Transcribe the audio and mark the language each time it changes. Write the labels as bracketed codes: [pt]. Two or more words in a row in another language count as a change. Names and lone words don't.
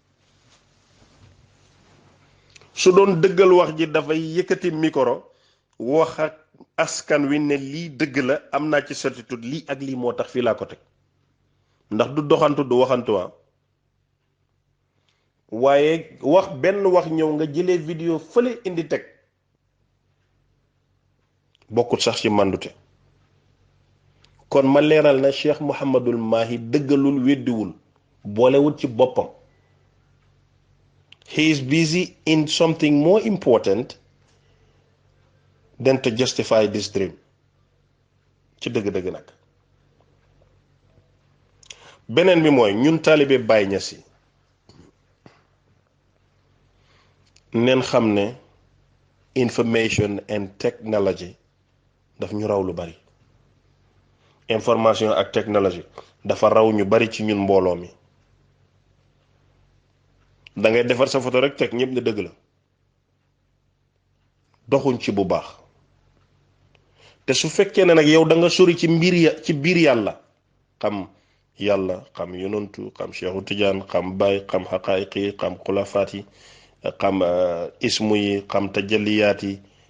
[wo] su doon dëggal wax ji dafay yëkkati micro wax ak askan wi ne lii dëgg la am naa ci certitude lii ak lii moo tax fii laa ko teg ndax du doxantu du waxantuwaa waaye wax benn wax ñëw nga jëlee vidéo fële indi teg bokkut sax ci màndute. kon ma leeral na Cheikh Mouhamadul Mahi dëggalul weddiwul boolewul ci boppam. [en] He is busy in something more important than to justify this dream [wo] ci dëgg-dëgg nag. beneen bi mooy ñun taalibe Baye Niass yi neen xam ne [en] information and technology [wo] daf ñu raw lu bari. information ak technologie dafa raw ñu bari ci ñun mbooloo mi. da ngay defar sa photo rek teg ñëpp ne dëgg la doxuñ ci bu baax te su fekkee ne nag yow da nga sori ci ci biir yàlla xam yàlla xam yonantu xam Cheikhu Tidiane xam Baye xam xaqaayiq yi xam xulafaat yi xam ismu yi xam tajalliyaat yi